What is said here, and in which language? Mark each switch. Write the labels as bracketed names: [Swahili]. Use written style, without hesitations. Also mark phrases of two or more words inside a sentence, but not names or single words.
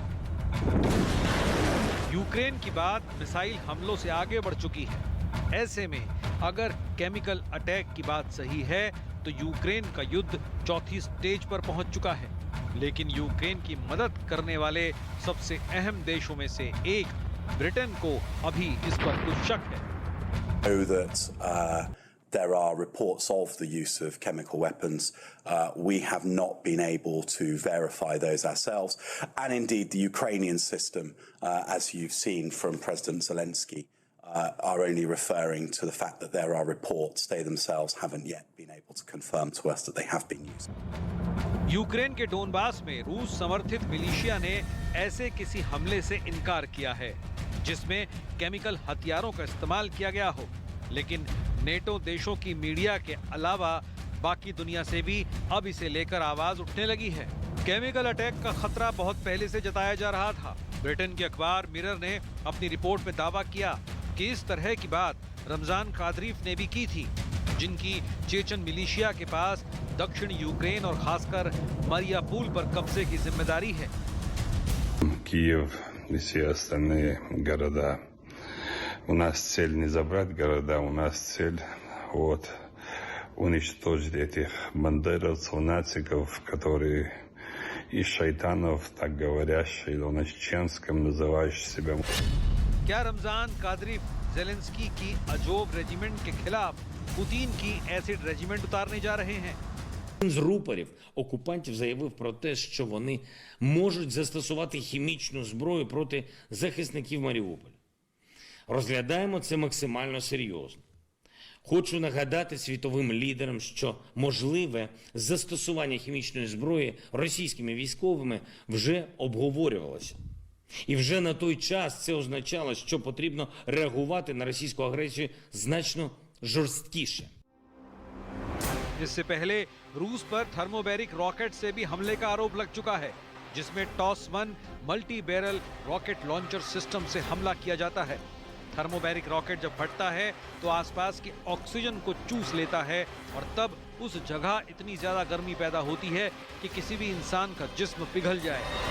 [Hindi] यूक्रेन की बात मिसाइल हमलों से आगे बढ़ चुकी है। ऐसे में अगर [English] chemical attack [Hindi] की बात सही है तो यूक्रेन का युद्ध चौथी स्टेज पर पहुंच चुका है। लेकिन यूक्रेन की मदद करने वाले सबसे अहम देशों में से एक ब्रिटेन को अभी इस पर कुछ शक है। [English] There are reports of the use of chemical weapons. We have not been able to verify those ourselves. And indeed, the Ukrainian system, as you've seen from President Zelensky, are only referring to the fact that there are reports. They themselves haven't yet been able to confirm to us that they have been used. [Hindi] यूक्रेन के डोनबास में रूस समर्थित मिलिशिया ने ऐसे किसी हमले से इनकार किया है जिसमें केमिकल हथियारों का इस्तेमाल किया गया हो, लेकिन नेटो देशों की मीडिया के अलावा बाकी दुनिया से भी अब इसे लेकर आवाज उठने लगी है। [English] chemical attack [Hindi] का खतरा बहुत पहले से जताया जा रहा था। ब्रिटेन के अखबार मिरर ने अपनी रिपोर्ट में दावा किया कि इस तरह की बात रमजान कादरीफ ने भी की थी, जिनकी चेचन मिलिशिया के पास दक्षिण यूक्रेन और खासकर मारियापुल पर कब्जे की जिम्मेदारी है। [Russian] Киев и все остальные города. У нас цель не забрать города, у нас цель уничтожить этих бандеровцев, нациков, которые из шайтанов, так говорящие, на чеченском называющие себя. [Hindi] क्या रमजान कादरीफ ज़ेलेंस्की की अजोब रेजिमेंट के खिलाफ पुतिन की [English] acid regiment [Hindi] उतारने जा रहे हैं? [Ukrainian] Один з рупорів окупантів заявив про те, що вони можуть застосувати хімічну зброю проти захисників Маріуполя. Розглядаємо це максимально серйозно. Хочу нагадати світовим лідерам, що можливе застосування хімічної зброї російськими військовими вже обговорювалося. І вже на той час це означало, що потрібно реагувати на російську агресію значно жорсткіше. [Hindi] इससे पहले रूस पर [English] thermobaric rocket [Hindi] से भी हमले का आरोप लग चुका है, जिसमें टॉस-1 [English] multi barrel rocket launcher system [Hindi] से हमला किया जाता है। [English] thermobaric rocket [Hindi] जब फटता है तो आसपास के ऑक्सीजन को चूस लेता है और तब उस जगह इतनी ज्यादा गर्मी पैदा होती है कि किसी भी इंसान का जिस्म पिघल जाए।